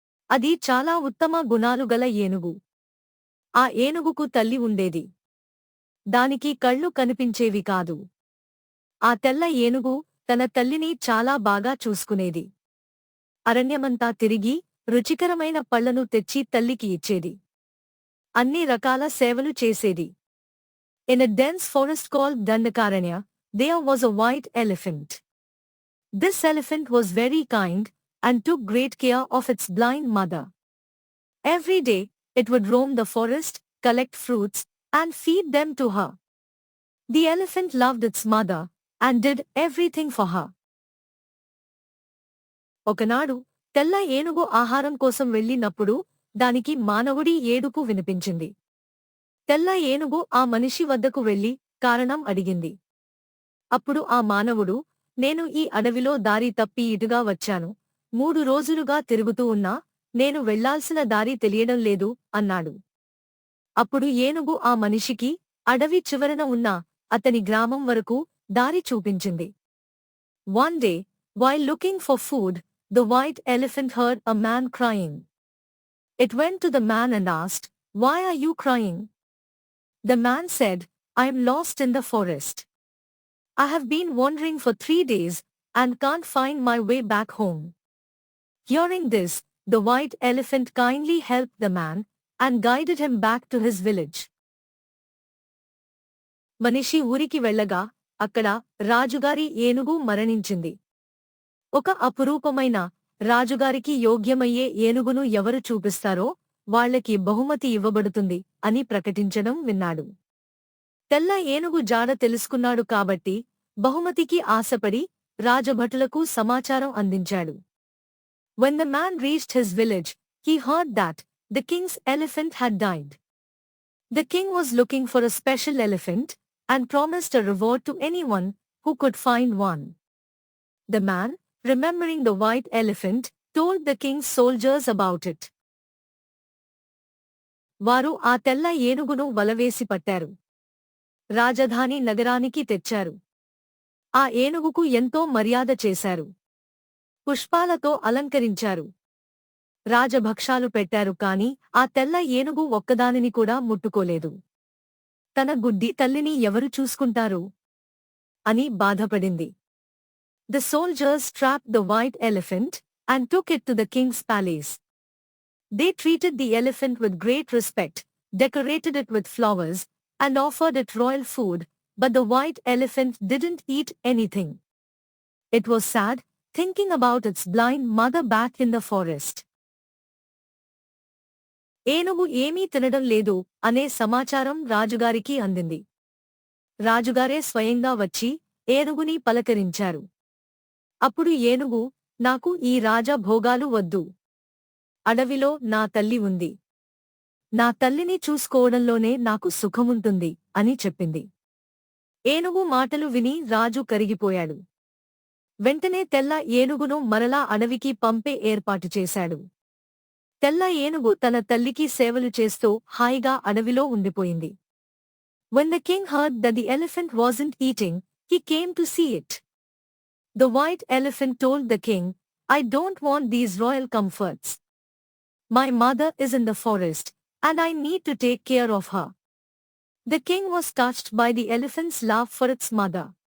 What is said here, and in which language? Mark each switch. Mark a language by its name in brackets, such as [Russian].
[Telugu] అది చాలా ఉత్తమ గుణాలు గల ఏనుగు. ఆ ఏనుగుకు తల్లి ఉండేది. దానికి కళ్ళు కనిపించేవి కాదు. ఆ తెల్ల ఏనుగు తన తల్లిని చాలా బాగా చూసుకునేది. అరణ్యమంతా తిరిగి రుచికరమైన పళ్లను తెచ్చి తల్లికి ఇచ్చేది. అన్ని రకాల సేవలు చేసేది. [English] In a dense forest called Dandakaranya, there was a white elephant. This elephant was very kind and took great care of its blind mother. Every day, it would roam the forest, collect fruits, and feed them to her. The elephant loved its mother and did everything for her. [Telugu] ఒకనాడు తెల్ల ఏనుగు ఆహారం కోసం వెళ్ళినప్పుడు దానికి మానవుడి ఏడుపు వినిపించింది. తెల్ల ఏనుగు ఆ మనిషి వద్దకు వెళ్లి కారణం అడిగింది. అప్పుడు ఆ మానవుడు, నేను ఈ అడవిలో దారి తప్పి ఇటుగా వచ్చాను. 3 రోజులుగా తిరుగుతూ ఉన్నా నేను వెళ్లాల్సిన దారి తెలియడం లేదు అన్నాడు. అప్పుడు ఏనుగు ఆ మనిషికి అడవి చివరన ఉన్న అతని గ్రామం వరకు దారి చూపించింది. [English] One day, while looking for food, the white elephant heard a man crying. It went to the man and asked, "Why are you crying?" The man said, "I am lost in the forest. I have been wandering for 3 days and can't find my way back home." Hearing this, the white elephant kindly helped the man and guided him back to his village. [Telugu] మనిషి ఊరికి వెళ్ళగా అక్కడ రాజుగారి ఏనుగు మరణించింది. ఒక అపురూపమైన రాజుగారికి యోగ్యమయ్యే ఏనుగును ఎవరు చూపిస్తారో వాళ్లకి బహుమతి ఇవ్వబడుతుంది అని ప్రకటించడం విన్నాడు. తెల్ల ఏనుగు జాడ తెలుసుకున్నాడు కాబట్టి బహుమతికి ఆశపడి రాజభటులకు సమాచారం అందించాడు. [English] When the man reached his village, he heard that the king's elephant had died. The king was looking for a special elephant and promised a reward to anyone who could find one. The man, remembering the white elephant, told the king's soldiers about it. [Telugu] వారు ఆ తెల్ల ఏనుగును వలవేసి పట్టారు. రాజధాని నగరానికి తెచ్చారు. ఆ ఏనుగుకు ఎంతో మర్యాద చేశారు. పుష్పాలతో అలంకరించారు. రాజభక్షాలు పెట్టారు కాని ఆ తెల్ల ఏనుగు ఒక్కదానిని కూడా ముట్టుకోలేదు. తన గుడ్డి తల్లిని ఎవరు చూసుకుంటారు అని బాధపడింది. [English] The soldiers trapped the white elephant and took it to the king's palace. They treated the elephant with great respect, decorated it with flowers, and offered it royal food, but the white elephant didn't eat anything. It was sad, thinking about its blind mother back in the forest. [Telugu] ఏనుగు ఏమీ తినడం లేదు అనే సమాచారం రాజుగారికి అందింది. రాజుగారే స్వయంగా వచ్చి ఏనుగుని పలకరించారు. అప్పుడు ఏనుగు, నాకు ఈ రాజభోగాలు వద్దు. అడవిలో నా తల్లి ఉంది. నా తల్లిని చూసుకోవడంలోనే నాకు సుఖముంటుంది అని చెప్పింది. ఏనుగు మాటలు విని రాజు కరిగిపోయాడు. వెంటనే తెల్ల ఏనుగును మరలా అడవికి పంపే ఏర్పాటు చేశాడు. తెల్ల ఏనుగు తన తల్లికి సేవలు చేస్తూ హాయిగా అడవిలో ఉండిపోయింది. [English] When the king heard that the elephant wasn't eating, he came to see it. The white elephant told the king, "I don't want these royal comforts. My mother is in the forest, and I need to take care of her." The king was touched by the elephant's love for its mother.